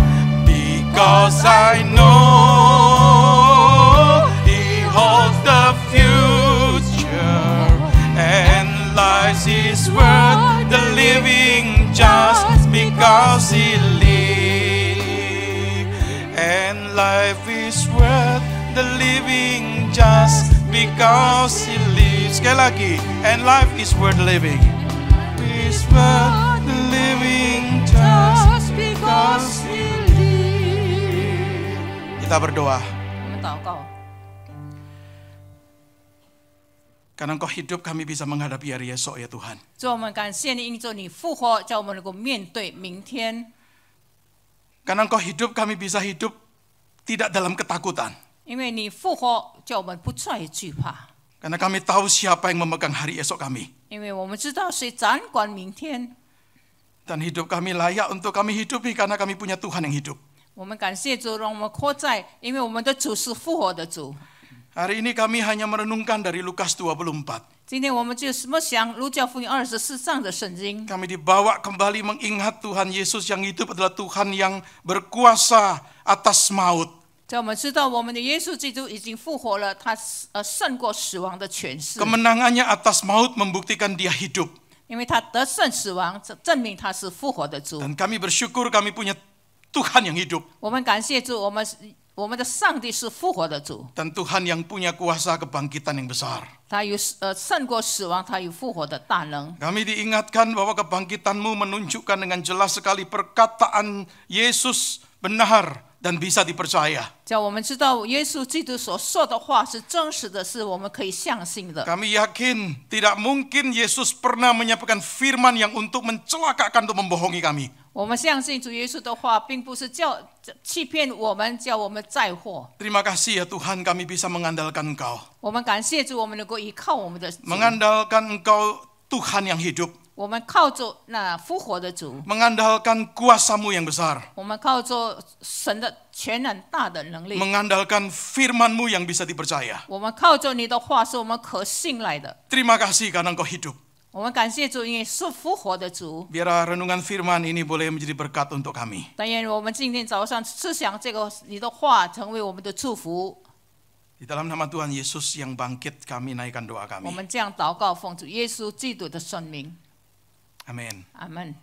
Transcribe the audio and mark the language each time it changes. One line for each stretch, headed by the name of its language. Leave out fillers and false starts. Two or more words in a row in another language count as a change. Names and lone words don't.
English: Because I know he holds the future, and life is worth the living just because he lives. And life is worth the living just because he lives.
Indonesian: Sekali lagi.
English: And life is worth living. Is worth the living just because he lives.
Indonesian: Kita berdoa.
Chinese: 我们祷告。
Indonesian: Karena Engkau hidup, kami bisa menghadapi hari esok ya Tuhan.
Chinese: 主，我们感谢你，因着你复活，叫我们能够面对明天。
Indonesian: Karena Engkau hidup, kami bisa hidup tidak dalam ketakutan.
Chinese: 因为你复活，叫我们不再惧怕。
Indonesian: Karena kami tahu siapa yang memegang hari esok kami.
Chinese: 因为我们知道谁掌管明天。
Indonesian: Dan hidup kami layak untuk kami hidupi karena kami punya Tuhan yang hidup.
Chinese: 我们感谢主，让我们活在，因为我们的主是复活的主。
Indonesian: Hari ini kami hanya merenungkan dari Lukas 24.
Chinese: 今天我们就默想路加福音24章的圣经。
Indonesian: Kami dibawa kembali mengingat Tuhan Yesus yang hidup adalah Tuhan yang berkuasa atas maut.
Chinese: 叫我们知道，我们的耶稣基督已经复活了，他胜过死亡的权势。
Indonesian: Kemenangannya atas maut membuktikan dia hidup.
Chinese: 因为他得胜死亡，证明他是复活的主。
Indonesian: Dan kami bersyukur kami punya Tuhan yang hidup.
Chinese: 我们感谢主，我们的上帝是复活的主，
Indonesian: Dan Tuhan yang punya kuasa kebangkitan yang besar.
Chinese: 他有胜过死亡，他有复活的大能。
Indonesian: Kami diingatkan bahwa kebangkitanmu menunjukkan dengan jelas sekali perkataan Yesus benar dan bisa dipercaya.
Chinese: 叫我们知道耶稣基督所说的话是真实的，是我们可以相信的。
Indonesian: Kami yakin tidak mungkin Yesus pernah menyampaikan firman yang untuk mencelakakan, untuk membohongi kami.
Chinese: 我们相信主耶稣的话，并不是叫欺骗我们，叫我们载祸。
Indonesian: Terima kasih ya Tuhan, kami bisa mengandalkan Engkau.
Chinese: 我们感谢主，我们能够依靠我们的主，
Indonesian: Mengandalkan Engkau Tuhan yang hidup.
Chinese: 我们靠着那复活的主，
Indonesian: Mengandalkan kuasa-Mu yang besar.
Chinese: 我们靠着神的全能大的能力，
Indonesian: Mengandalkan firman-Mu yang bisa dipercaya.
Chinese: 我们靠着你的话是我们可信赖的。
Indonesian: Terima kasih karena Engkau hidup.
Chinese: 我们感谢主，因为是复活的主。
Indonesian: Biar renungan firman ini boleh menjadi berkat untuk kami.
Chinese: 但愿我们今天早上思想这个你的话，成为我们的祝福。
Indonesian: Di dalam nama Tuhan Yesus yang bangkit, kami naikkan doa
Chinese: 我
Indonesian: kami.
Chinese: 们这样祷告，奉主耶稣基督的圣名，
Indonesian: Amin.
Chinese: 阿门。